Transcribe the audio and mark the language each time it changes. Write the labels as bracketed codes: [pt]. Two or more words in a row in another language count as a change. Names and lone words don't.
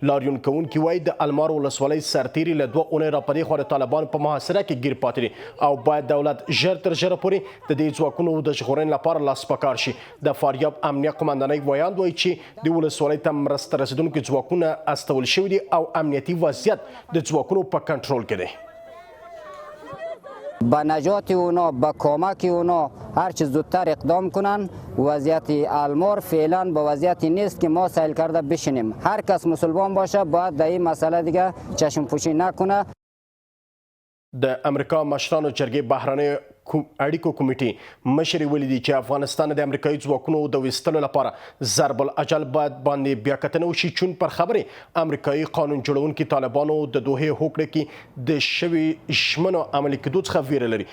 [ps] لاریون کوونکي وایي د المار ولسوالۍ سرتیري له 2 اونۍ راپدې خوا د طالبانو په محاصره کې ګیر پاتې دي او باید دولت ژر تر ژره پورې د دې ځواکونو د ژغورنې لپاره لاس په کار شي. د فاریاب امنیه قماندانۍ ویاند وایي چې د ولسوالۍ ته مرسته رسیدونکي ځواکونه استول شوي دي او امنیتي وضعیت د ځواکونو په کنټرول کې دی. [fa] با نجات اونا، با کمک اونا هر چه زودتر اقدام کنن. وضعیت المار فعلا با وضعیتی نیست که ما سیل کرده بشینیم. هر کس مسلمان باشه باید در این مسئله دیگه چشم پوشی نکنه. [ps] د امریکا مشرانو جرګې بهرنۍ اړیکو کمیټې مشر ویلي دي چې افغانستان د امریکایي ځواکونو د ویستلو لپاره ضرب الاجل باید باندې بیا کتنه وشي، چون پر خبرې امریکایي قانون جوړونکي طالبانو د دوحې هوکړې کې د شوي ژمنو عملي کېدو څخه ویره لري.